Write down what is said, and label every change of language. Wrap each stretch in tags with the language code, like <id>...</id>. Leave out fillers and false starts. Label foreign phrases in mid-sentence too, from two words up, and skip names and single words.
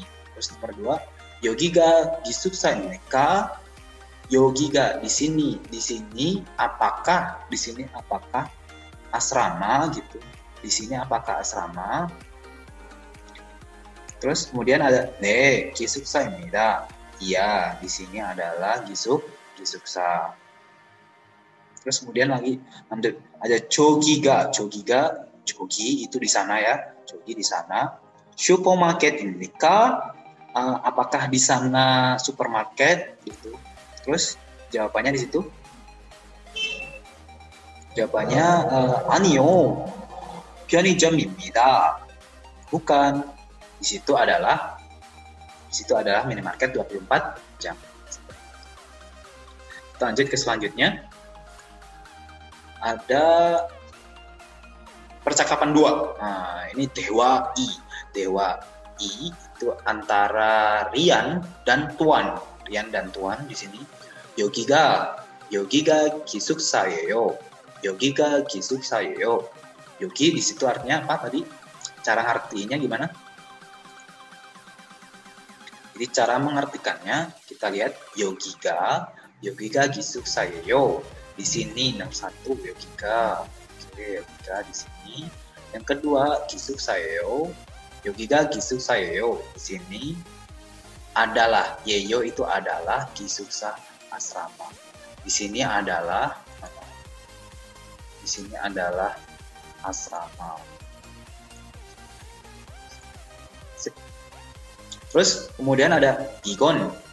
<id>Terus nomor 2,</id> <ko>여기가 기숙사입니까,</ko> <id>yogiga di sini apakah asrama gitu, di sini apakah asrama? Terus kemudian ada 기숙사입니다. Iya, di sini adalah 기숙사. Terus kemudian lagi ada</id> <ko>조기가 조기</ko> <id>itu di sana ya, 조기 di sana.</id> <ko>슈퍼마켓입니까?</ko> <id>Apakah di sana supermarket gitu? Terus jawabannya di situ. Jawabannya 아니요.</id> <ko>편의점입니다.</ko> <id>Bukan. Di situ adalah minimarket 24 jam. Kita lanjut ke selanjutnya. Ada percakapan 2. Nah, ini Dewa I itu antara Rian dan Tuan. Rian dan Tuan di sini.</id> <ko>여기가 기숙사예요. 여기가 기숙사예요.</ko> <id>여기 di situ artinya apa tadi? Cara artinya gimana? Jadi cara mengartikannya kita lihat</id> <ko>여기가 기숙사예요.</ko> <id>Di sini 61 여기가. Oke, 여기가 di sini. Yang kedua</id> <ko>기숙사예요. 여기가 기숙사예요.</ko> <id>Di sini adalah 예요 itu adalah 기숙사 asrama. Di sini adalah asrama. Terus kemudian ada igon.</id>